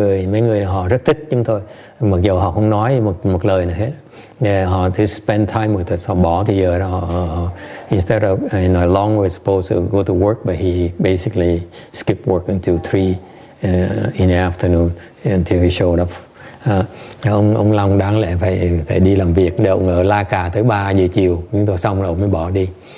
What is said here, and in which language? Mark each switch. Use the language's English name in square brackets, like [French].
[Vietnamese] Mấy người họ rất thích chúng tôi, mặc dù họ không nói một lời nào hết. [English] Họ just spend time with us. [Vietnamese] Họ bỏ thì giờ đó [English] instead of Long was supposed to go to work, but he basically skipped work until 3 in the afternoon until he showed up. [Vietnamese] Ông Long đáng lẽ phải đi làm việc, để ông ở la cà tới 3 giờ chiều, nhưng tôi xong rồi ông mới bỏ đi.